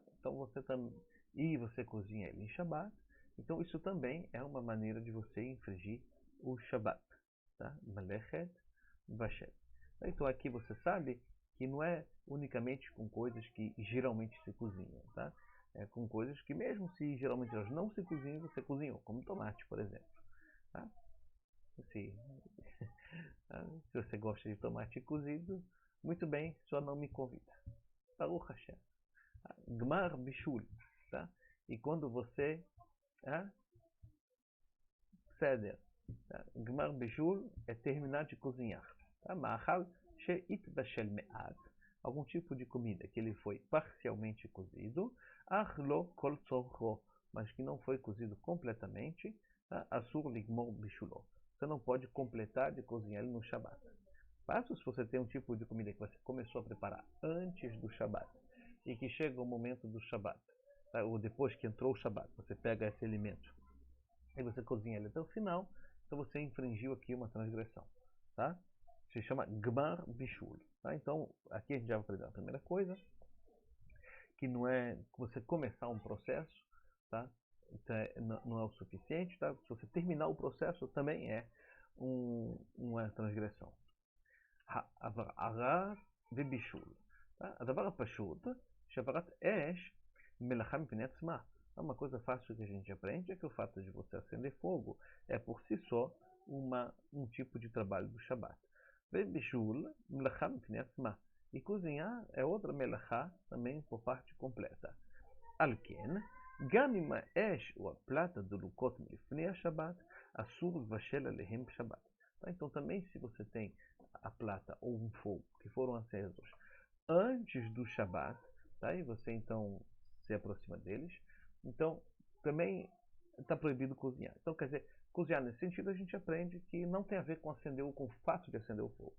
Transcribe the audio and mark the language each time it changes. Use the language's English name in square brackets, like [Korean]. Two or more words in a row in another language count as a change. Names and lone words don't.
[Portuguese] Então você cozinha ele em Shabat, então isso também é uma maneira de você infringir o Shabat, tá? [Hebrew] מלאכת בישול. [Portuguese] Então aqui você sabe que não é unicamente com coisas que geralmente se cozinham, tá? É com coisas que mesmo se geralmente elas não se cozinham, você cozinhou, como tomate, por exemplo, tá? Se você gosta de tomate cozido, muito bem, só não me convida. [Hebrew] ברוך השם. גמר בישול, [Portuguese] tá? E quando você ceder, [Hebrew] גמר בישול [Portuguese] é terminar de cozinhar. [Hebrew] מאכל שהתבשל מעט, [Portuguese] algum tipo de comida que ele foi parcialmente cozido, [Hebrew] ולא כל צורכו, [Portuguese] mas que não foi cozido completamente, [Hebrew] אסור לגמור בישולו. [Portuguese] Você não pode completar de cozinhar ele no Shabat. Passo se você tem um tipo de comida que você começou a preparar antes do Shabat e que chega o momento do Shabat, tá? Ou depois que entrou o Shabat, você pega esse alimento e você cozinha ele até o final, então você infringiu aqui uma transgressão, tá? Se chama [Hebrew] גמר בישול, [Portuguese] tá? Então aqui a gente já vai aprender a primeira coisa, que não é você começar um processo, tá? Não é o suficiente, tá? Se você terminar o processo também é uma transgressão. [Hebrew] Arar ובבישול. הדבר הפשוט, שהעברת אש מלאכה מפני עצמה. [Portuguese] Uma coisa fácil que a gente aprende é que o fato de você acender fogo é por si só um tipo de trabalho do Shabat. [Hebrew] ובבישול מלאכה מפני עצמה. [Portuguese] E cozinhar é outra melachá também por parte completa. [Hebrew] על כן, גם אם האש או הפלטה דלוקות מלפני השבת, אסור לבשל עליהם בשבת. [Portuguese] Então também se você tem a plata ou um fogo que foram acesos antes do Shabat, tá? E você então se aproxima deles, então também está proibido cozinhar. Então quer dizer, cozinhar nesse sentido a gente aprende que não tem a ver com com o fato de acender o fogo.